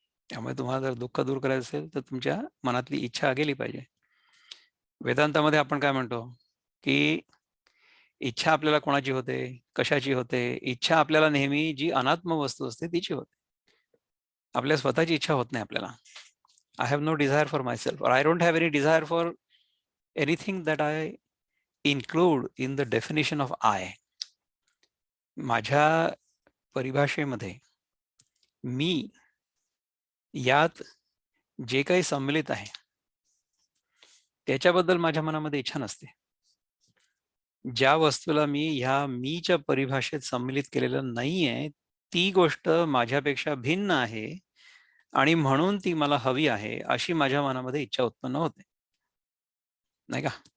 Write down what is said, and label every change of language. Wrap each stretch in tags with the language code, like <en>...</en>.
<mr>त्यामुळे तुम्हाला जर दुःख दूर करायचं असेल, तर तुमच्या मनातली इच्छा गेली पाहिजे. वेदांतामध्ये आपण काय म्हणतो, की इच्छा आपल्याला कोणाची होते? कशाची होते? इच्छा आपल्याला नेहमी जी अनात्म वस्तू असते तिची होते. आपल्या स्वतःची इच्छा होत नाही आपल्याला.</mr> <en>I have no desire for myself और I don't have any desire for anything that I include in the definition of I.</en> <mr>माझ्या परिभाषेमध्ये मी यात जे काही सम्मिलित आहे, त्याच्याबद्दल माझ्या मनामध्ये इच्छा नसते. ज्या वस्तूला मी ह्या मीच्या परिभाषेत सम्मिलित केलेलं नाहीये, ती गोष्ट माझ्यापेक्षा भिन्न आहे आणि म्हणून ती मला हवी आहे, अशी माझ्या मनामध्ये इच्छा उत्पन्न होते. नाही का?</mr>